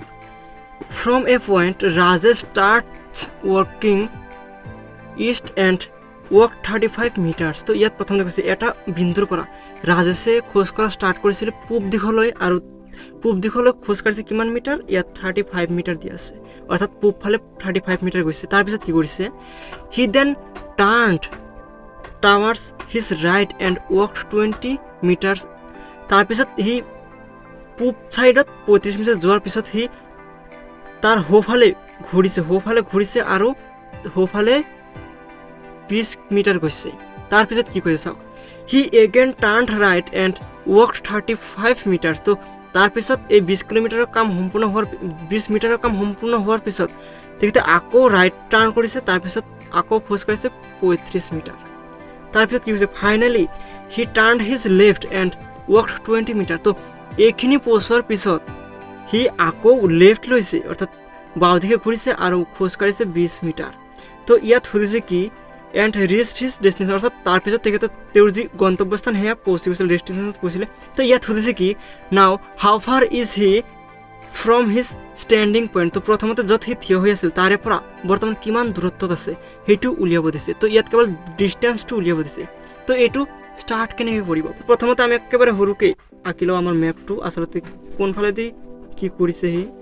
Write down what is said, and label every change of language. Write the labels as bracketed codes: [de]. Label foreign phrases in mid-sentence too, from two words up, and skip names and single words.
[en] From a point Rajesh starts walking east and walk 35 metres. [as] তো ইয়াত প্ৰথমতে কৈছে এটা বিন্দুৰ পৰা ৰাজেশে খোজ কঢ়া ষ্টাৰ্ট কৰিছিল পূব দিশলৈ আৰু পূব দিশলৈ খোজ কাঢ়িছে কিমান মিটাৰ ইয়াত 35 মিটাৰ দিয়া আছে অৰ্থাৎ পূব ফালে 35 মিটাৰ গৈছে তাৰপিছত কি কৰিছে [en] he then turned towards his right and walked 20 meters [as] তাৰপিছত হি পূব সাইডত 35 মিটাৰ যোৱাৰ পিছত হি তাৰ হোফালে ঘূৰিছে আৰু হোফালে 20 মিটাৰ গৈছে তাৰপিছত কি কৰিছে চাওক [en] he again turned right and walked 35 meters [as] তো তাৰপিছত এই 20 কিলোমিটাৰৰ কাম সম্পূৰ্ণ হোৱাৰ 20 মিটাৰৰ কাম সম্পূৰ্ণ হোৱাৰ পিছত তেখেতে আকৌ [en] right turn [as] কৰিছে তাৰপিছত আকৌ খোজ কাঢ়িছে 35 মিটাৰ তাৰপিছত কি হৈছে [en] finally he turned his left and walked 20 [as] মিটাৰ তো এইখিনি পৌঁছোৱাৰ পিছত হি আকৌ লেফট লৈছে অৰ্থাৎ বাওদিশে ঘূৰিছে আৰু খোজ কাঢ়িছে 20 মিটাৰ তো ইয়াত সুধিছে কি [en] and reached his destination [as] অৰ্থাৎ তাৰপিছত তেখেতে তেওঁৰ যি গন্তব্যস্থান সেয়া পৌঁছি গৈছিল ডেষ্টিনেশ্যনত পৌঁছিলে তো ইয়াত সুধিছে কি [en] now how far is he from his standing point [as] তো প্ৰথমতে য'ত সি থিয় হৈ আছিল তাৰে পৰা বৰ্তমান কিমান দূৰত্বত আছে সেইটো উলিয়াব দিছে তো ইয়াত কেৱল ডিষ্টেঞ্চটো উলিয়াব দিছে তো এইটো ষ্টাৰ্ট কেনেকৈ কৰিব প্ৰথমতে আমি একেবাৰে সৰুকৈ আঁকি লওঁ আমাৰ মেপটো আচলতে কোনফালেদি কি কৰিছে সি